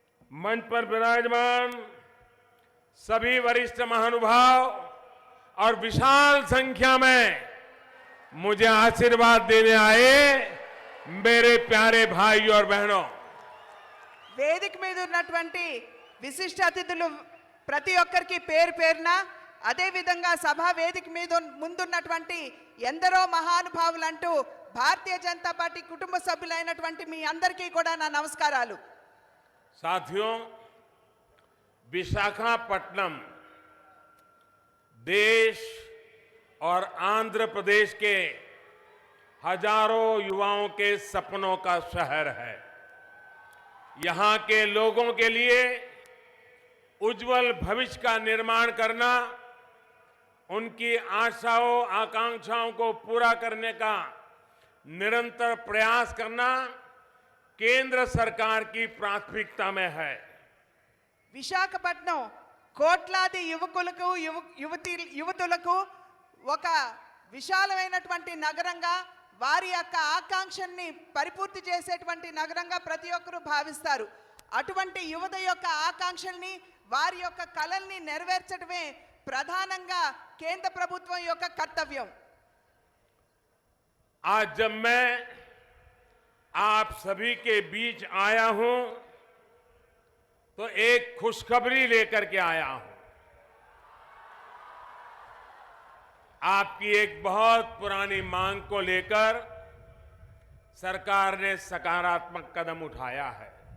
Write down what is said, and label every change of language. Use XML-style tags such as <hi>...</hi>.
<hi>मंच पर विराजमान सभी वरिष्ठ महानुभाव और विशाल संख्या में मुझे आशीर्वाद देने आए मेरे प्यारे भाई और बहनों,</hi> <te>వేదిక మీద ఉన్నటువంటి విశిష్ట అతిథులు ప్రతి ఒక్కరికి పేరు పేరున, అదేవిధంగా సభా వేదిక మీద ముందున్నటువంటి ఎందరో మహానుభావులు అంటూ భారతీయ జనతా పార్టీ కుటుంబ సభ్యులైనటువంటి మీ అందరికీ కూడా నా నమస్కారాలు.</te> <hi>साथियों, विशाखापट्टनम देश और आंध्र प्रदेश के हजारों युवाओं के सपनों का शहर है. यहां के लोगों के लिए उज्जवल भविष्य का निर्माण करना, उनकी आशाओं आकांक्षाओं को पूरा करने का निरंतर प्रयास करना केंद्र सरकार की प्राथमिकता में है.</hi> <te>విశాఖపట్నం కోట్లాది యువకులకు యువతులకు ఒక విశాలమైనటువంటి నగరంగా, వారి యొక్క ఆకాంక్షల్ని పరిపూర్తి చేసేటువంటి నగరంగా ప్రతి ఒక్కరూ భావిస్తారు. అటువంటి యువత యొక్క ఆకాంక్షల్ని, వారి యొక్క కలల్ని నెరవేర్చడమే ప్రధానంగా కేంద్ర ప్రభుత్వం యొక్క కర్తవ్యం.</te> <hi>आज जब मैं आप सभी के बीच आया हूं तो एक खुशखबरी लेकर के आया हूं। आपकी एक बहुत पुरानी मांग को लेकर सरकार ने सकारात्मक कदम उठाया है।</hi>